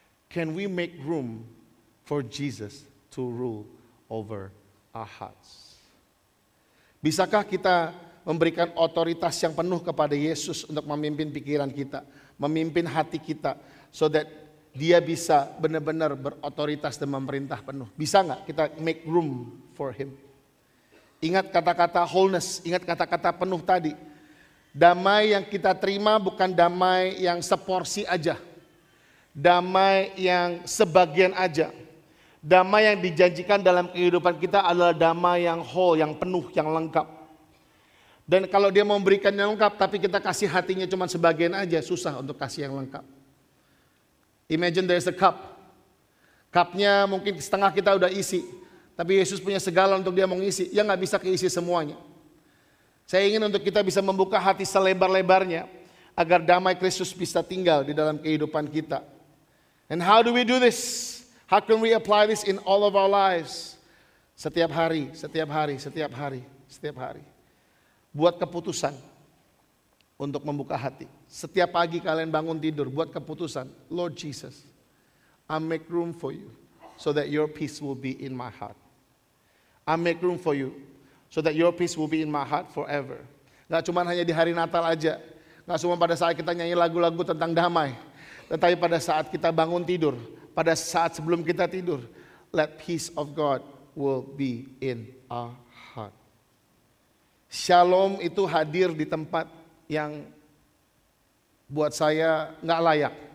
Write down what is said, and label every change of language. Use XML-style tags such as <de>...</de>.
<en>Can we make room for Jesus to rule over our hearts?</en> <id>Bisakah kita memberikan otoritas yang penuh kepada Yesus untuk memimpin pikiran kita, memimpin hati kita,</id> <en>so that</en> <id>dia bisa benar-benar berotoritas dan memerintah penuh? Bisa nggak kita</id> <en>make room for Him?</en> <id>Ingat kata-kata wholeness, ingat kata-kata penuh tadi. Damai yang kita terima bukan damai yang seporsi aja. Damai yang sebagian aja. Damai yang dijanjikan dalam kehidupan kita adalah damai yang whole, yang penuh, yang lengkap. Dan kalau dia memberikan yang lengkap tapi kita kasih hatinya cuma sebagian aja, susah untuk kasih yang lengkap.</id> <en>Imagine there's a cup.</en> <id>Cupnya mungkin setengah kita udah isi. Tapi Yesus punya segala untuk dia mengisi. Ya gak bisa keisi semuanya. Saya ingin untuk kita bisa membuka hati selebar-lebarnya agar damai Kristus bisa tinggal di dalam kehidupan kita.</id> <en>And how do we do this? How can we apply this in all of our lives?</en> <id>Setiap hari, setiap hari, setiap hari, setiap hari. Buat keputusan untuk membuka hati. Setiap pagi kalian bangun tidur, buat keputusan.</id> <en>Lord Jesus, I make room for you so that your peace will be in my heart. I make room for you so that your peace will be in my heart forever.</en> <id>Gak cuma hanya di hari Natal aja. Gak cuma pada saat kita nyanyi lagu-lagu tentang damai. Tetapi pada saat kita bangun tidur, pada saat sebelum kita tidur,</id> <en>let peace of God will be in our heart.</en> <id>Shalom itu hadir di tempat yang buat saya gak layak.</id>